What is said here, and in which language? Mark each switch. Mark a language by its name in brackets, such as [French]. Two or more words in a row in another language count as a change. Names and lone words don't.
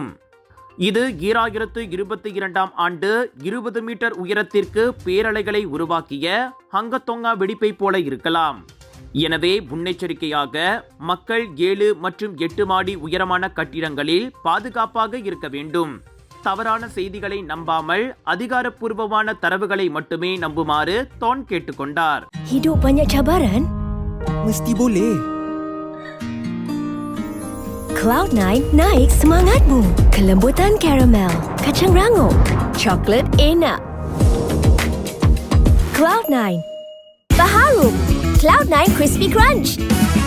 [Tamil] இது 2022ஆம் ஆண்டு 20 மீட்டர் உயரத்திற்கு பேரலைகளை உருவாக்கிய ஹங்கத்தொங்கா வெடிப்பை போல இருக்கலாம். எனவே முன்னெச்சரிக்கையாக மக்கள் 7 மற்றும் 8 மாடி உயரமான கட்டிடங்களில் பாதுகாப்பாக இருக்க வேண்டும். தவறான செய்திகளை நம்பாமல் அதிகாரப்பூர்வமான தரவுகளை மட்டுமே நம்புமாறு தோன் கேட்டுக்கொண்டார். [Malay] Hidup banyak cabaran? Mesti boleh. Cloud9 naik semangatmu. Kelembutan karamel, kacang rangup, coklat enak. Cloud9 Baharum Cloud9 Crispy Crunch.